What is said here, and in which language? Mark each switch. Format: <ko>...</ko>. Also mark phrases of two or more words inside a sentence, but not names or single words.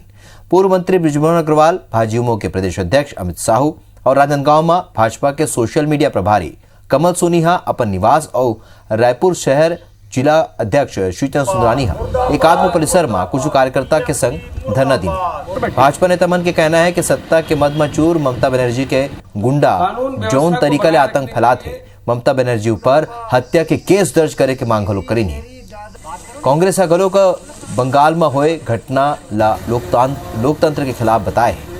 <hne>पूर्व मंत्री बृजमोहन अग्रवाल, भाजपा के प्रदेश अध्यक्ष अमित साहू और राजनांदगांव में भाजपा के सोशल मीडिया प्रभारी कमल सोनीहा अपन निवास और रायपुर शहर जिला अध्यक्ष श्रीचंद सुंदरानी एकात्म परिसर में कुछ कार्यकर्ता के संग धरना दी। भाजपा नेता मन के कहना है कि सत्ता के मद में चूर ममता बनर्जी के गुंडा जौन तरीका ले आतंक फैलाते, ममता बनर्जी ऊपर हत्या के केस दर्ज करे के मांग हलो करी है। कांग्रेस गलो का बंगाल में हुए घटना ला लोकतंत्र के खिलाफ बताए।</hne>